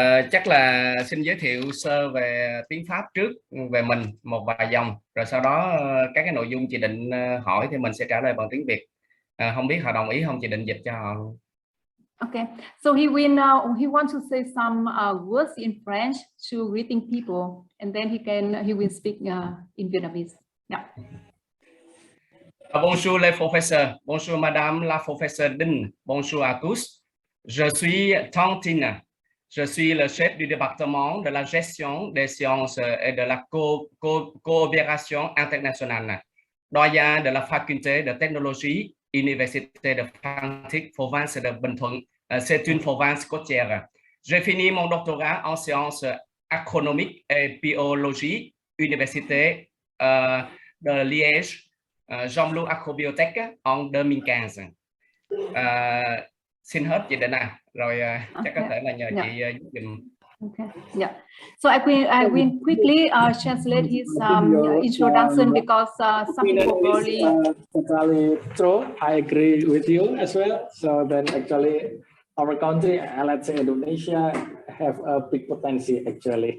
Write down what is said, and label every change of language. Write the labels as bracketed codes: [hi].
[vi] Chắc là xin giới thiệu sơ về tiếng Pháp trước về mình một vài dòng, rồi sau đó các cái nội dung chị Định hỏi thì mình sẽ trả lời bằng tiếng Việt. Không biết họ đồng ý không, chị Định dịch cho họ luôn. [en] Okay, so he wants to say some words in French to greeting people, and then he will speak in Vietnamese. Yeah. [fr] Bonjour les professeurs, bonjour madame la professeure Dinh, bonjour à tous. Je suis Tran Thinh. Je suis le chef du département de la gestion des sciences et de la coopération internationale, doyen de la faculté de technologie, Université de Phan Thiet, province de Binh Tuan. C'est une province côtière. J'ai fini mon doctorat en sciences économiques et biologie, Université de Liège, Jean-Loup Agrobiotech en 2015. [vi] Xin hết chị Định à, rồi chắc có thể là nhờ chị giúp dùm. [en] Okay. Yeah. So I will quickly translate his introduction because some people probably. True. I agree with you as well. So then actually our country, let's say Indonesia, have a big potential actually.